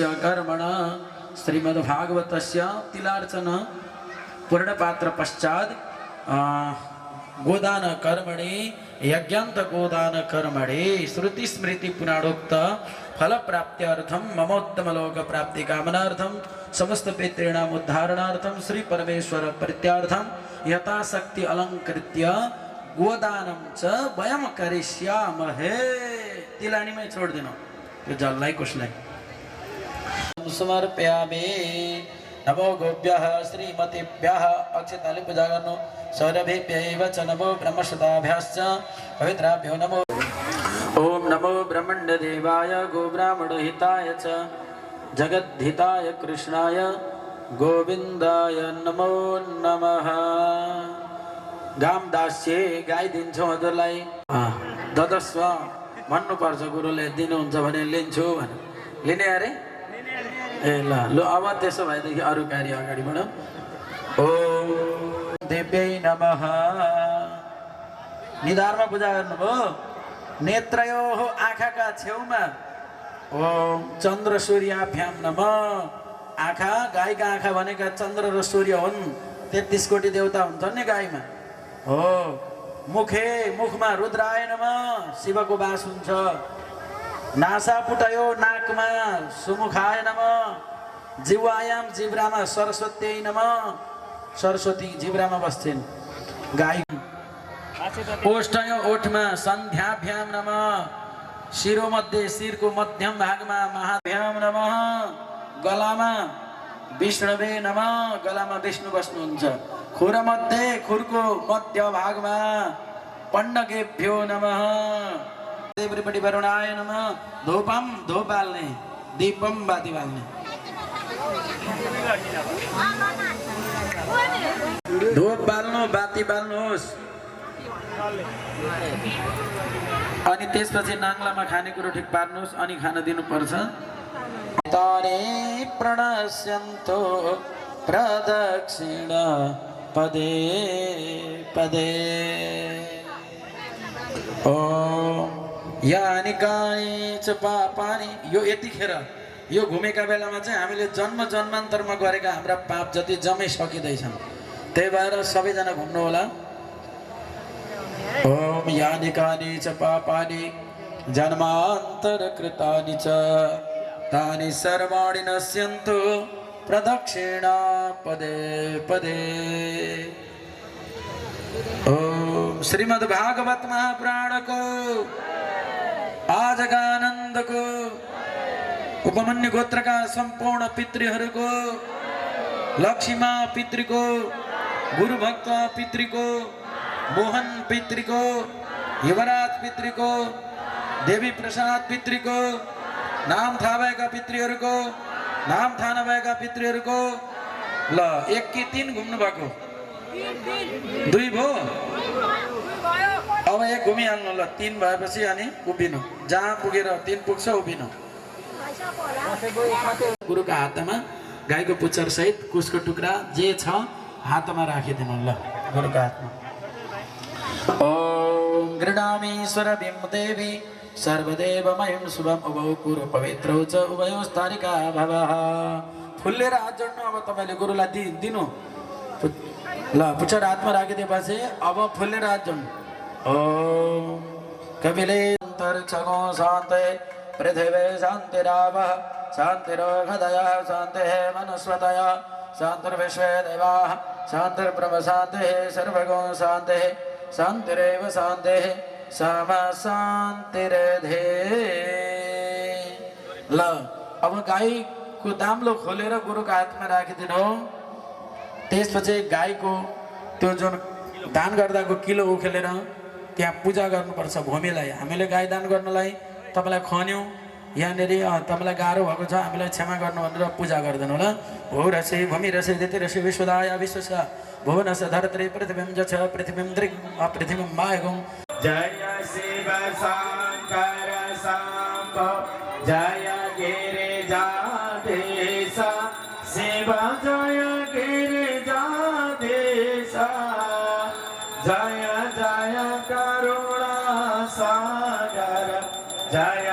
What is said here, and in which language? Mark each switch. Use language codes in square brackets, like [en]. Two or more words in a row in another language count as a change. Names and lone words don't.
[sa] कर्मण श्रीमद्भागवतस्य तिलार्चन पूर्णपात्र पश्चात् गोदान कर्मणि यज्ञान्त गोदान कर्मणि श्रुति स्मृति पुराणोक्त फल प्राप्त्यर्थम ममोत्तम लोक प्राप्ति कामनार्थम समस्त पितॄणाम् उद्धारणार्थम श्री परमेश्वर प्रीत्यार्थम यथाशक्ति अलंकृत्य गोदानं च वयं करिष्यामहे। [ne] तिलानीमै छोड्दिनु त्यो जललाई कसलाई समर्पयामि। [sa] नमो गोभ्यः श्रीमतीभ्यः [ne] अक्षताले पूजा गर्नु। [sa] सौरभेभ्यैव च नमो ब्रह्मश्रुताभ्यश्च पवित्राभ्यो नमो। ओम नमो ब्रह्मण्यदेवाय गोब्राह्मणहिताय च जगद्धिताय कृष्णाय गोविन्दाय नमो नमः। गाम दास्ये [ne] गाई दिन्छौँ हजुरलाई ददस्व भन्नुपर्छ। गुरुले दिनुहुन्छ भने लिन्छु भने लिने अरे ए ल ल अब त्यसो भएदेखि अरू कार्य अगाडि बढौँ। [sa] ओम देव्यै नमः। [ne] निधारमा पूजा गर्नुभयो। नेत्रयोः आँखाका छेउमा [sa] ओम चन्द्र सूर्याभ्याम नमः। [ne] आँखा गाईका आँखा भनेका चन्द्र र सूर्य हुन्। 33 कोटी देवता हुन्छन् नि गाईमा हो। मुखे मुखमा [sa] रुद्राय नमः [ne] शिवको वास हुन्छ। [sa] नासा पुटयो नाकमा सुमुखाय नमः। जिह्वायाम जिब्रामा सरस्वत्यै नमः। [ne] सरस्वती जिब्रामा बस्छिन् गाई। [sa] ओष्ठयो ओठमा सन्ध्याभ्याम नमः। शिरोमध्ये [ne] शिरको मध्यम भागमा [sa] महाभ्याम नमः। गलामा विष्णुवे नमः। [ne] गलामा विष्णु बस्नुहुन्छ। खुरमध्ये खुरको मध्य भागमा [sa] पण्डकेभ्यो नमः। देवरिपट्टि वरुणाय नमः। [ne] धूपम धूप बाल्ने दीपम बाती बाल्ने। धूप बाल्नु बाती बाल्नुहोस्। अनि त्यसपछि नाङ्लामा खानेकुरो ठिक पार्नुहोस् अनि खान दिनुपर्छ। [sa] तारे प्रणश्यन्तो प्रदक्षिण पदे पदे। ओम यानि कानि च पापानि। [ne] यो यतिखेर यो घुमेका बेलामा चाहिँ हामीले जन्म जन्मान्तरमा गरेका हाम्रा पाप जति जमै सकिँदैछन्। त्यही भएर सबैजना घुम्नु होला। [sa] ओम यानि कानि च पापानि जन्मान्तर कृतानि च तानि सर्वाणि नश्यन्तु प्रदक्षिणा पदे पदे। [ne] ओम श्रीमद् भागवत महापुराण को आजका आनंद को उपमन्यु गोत्र का संपूर्ण पितृहरूको लक्ष्मीमा पितृको गुरु भक्त पितृको, मोहन पितृको, युवराज पितृको, देवी प्रसाद पितृको, नाम थाहा भएका पितृहरूको, नाम थाहा नभएका पितृहरूको। ल 1 कि 3 घुम्नु भएको? 2 भयो। अब 1 घुमिहाल्नु ल, 3 भएपछि अनि उभिनु, जहाँ पुगेर 3 पुग्छ उभिनु। गुरुका हातमा गाईको पुच्छर सहित कुसको टुक्रा जे छ हातमा राखिदिनु ल, गुरुका हातमा। [sa] ओम गृणामीश्वर देवी सर्वदेवमयं शुभम उभौ कुरु पवित्रौ च उभयोस्तारिका भवः। [ne] फुल्लेर हात जोड्नु। अब तपाईँले गुरुलाई दिनु ल, पुच्छर हातमा राखिदिएपछि अब फुल्लेर हात जोड्नु। [sa] ओम कपिले अन्तरिक्षगो शान्ते पृथिवी शान्तिरावः शान्तिरोगदयः शान्तिः मनुष्वतयः शान्तिर्विश्वे देवाः शान्तिर्ब्रह्म शान्तिः सर्वगो शान्तिः शान्तिरेव शान्तिः समा शान्तिरेधे। [ne] ल अब गाईको दाम्लो खोलेर गुरुको हातमा राखिदिनु। त्यसपछि गाईको त्यो जुन दान गर्दाको किलो उखेलेर त्यहाँ पूजा गर्नुपर्छ भूमिलाई। हामीले गाई दान गर्नलाई तपाईँलाई खन्यौँ, यहाँनिर तपाईँलाई गाह्रो भएको छ, हामीलाई क्षमा गर्नु भनेर पूजा गरिदिनु ल। [sa] भो रसे भूमि रसे दिति रसे विश्वदाय विश्वस भुवनस धरत्री पृथ्वीं च पृथ्वीं दृग् पृथ्वीं मायगुं। जय शिव शंकर शंभो जय गिरिजाधीश शिव जय गिरिजाधीश जय जय करुणा सागर जय